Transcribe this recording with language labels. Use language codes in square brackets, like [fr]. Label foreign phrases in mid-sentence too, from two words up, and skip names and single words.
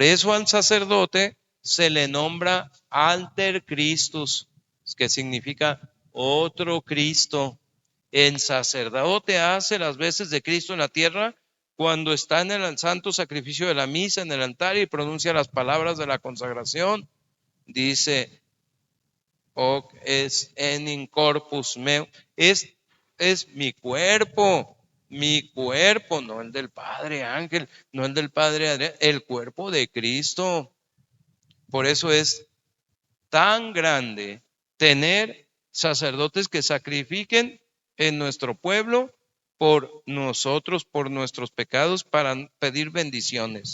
[es] Por eso al sacerdote se le nombra [la] alter Christus, [es] que significa otro Cristo. El sacerdote hace las veces de Cristo en la tierra cuando está en el santo sacrificio de la misa, en el altar, y pronuncia las palabras de la consagración. Dice, [la] hoc es enim corpus meu, [es] es mi cuerpo, no el del Padre Ángel, no el del Padre Adrián, el cuerpo de Cristo. Por eso es tan grande tener sacerdotes que sacrifiquen en nuestro pueblo por nosotros, por nuestros pecados, para pedir bendiciones.